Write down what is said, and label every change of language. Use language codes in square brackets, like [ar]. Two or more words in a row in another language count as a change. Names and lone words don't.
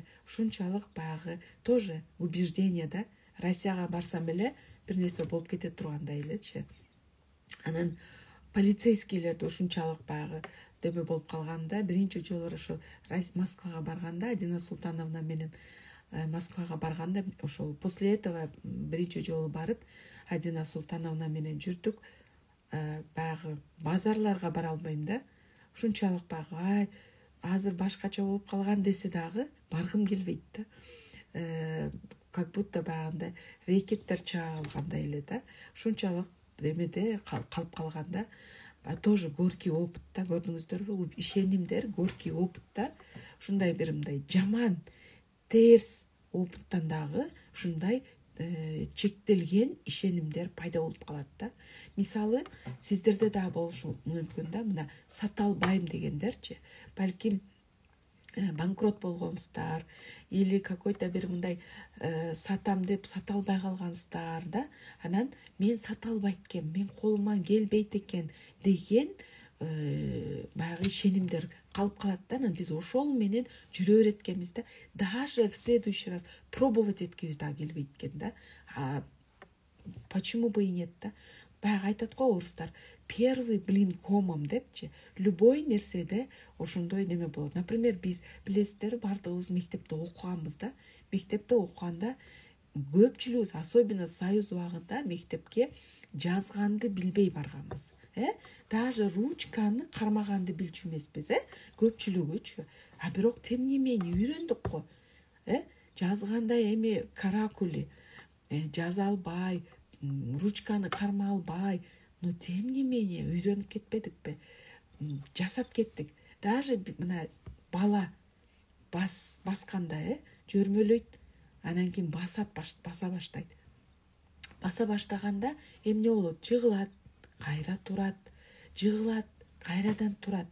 [ky] Ушунчалык баягы [ru] тоже убеждение [ky] да. Россияга барсам эле бир нерсе болуп кете тургандай элечи. Анан полицейскийлерди ушунчалык баягы дөбө болуп калганда, биринчи жолу ошо Москвага барганда, Адина Султановна менен Москвага барганда, ошол [ru] после этого [ky] биринчи жолу барып, Адина Султановна менен жүрдүк. Баягы базарларга бара албайм да. Ушунчалык баягы азыр башкача болуп калган десе дагы баргым келбейт да. [ru] Как будто [ky] баягындай рекеттер чаалгандай эле да. Ушунчалык демеде калып калганда, [ru] тоже горький опыт [ky] да, көрдүңүздөрбү? Ишенимдер [ru] горький опыт [ky] да. Ушундай бир мындай жаман, терс опыттан дагы ушундай чектелген ишенимдер пайда болуп калат да. Мисалы, сиздерде да болушу мүмкүн да, мына сата албайм дегендерчи. Балким банкрот болгонсуздар [ru] или какой-то [ky] бир мындай сатам деп сата албай калгансыздар да. Анан мен сата албайт экен, мен колума келбейт экен деген баягы ишенимдер калып калат да. Анан биз ошол менен жүрө берет экенбиз да. [ru] Даже в следующий раз пробовать [ky] эткибиз дагы келбейт экен да. [ru] Почему бы и нет [ky] да? баягы айтат го орустар, [ru] первый блин комом депчи. [ky] Любой нерседе ошондой неме болот. Например, биз билесиздер, бардыгыбыз мектепте окуганбыз да. Мектепте окуганда көпчүлүгүбүз, [ru] особенно союз [ky] убагында мектепке жазганды билбей барганбыз. Даже ручканы кармаганды билчү эмеспиз, көпчүлүгүчү. А бирок [ru] тем не менее [ky] үйрөндүк го. Жазганда эми каракули жаза албай, ручканы карма албай, [ru] но тем не менее [ky] үйрөнүп кетпедикпи? Жасап кеттик. Даже мына бала басканда жөрмөлөйт, анан кийин баса баштайт. Баса баштаганда эмне болот? Жыгылат, кайра турат, жыгылат, кайрадан турат.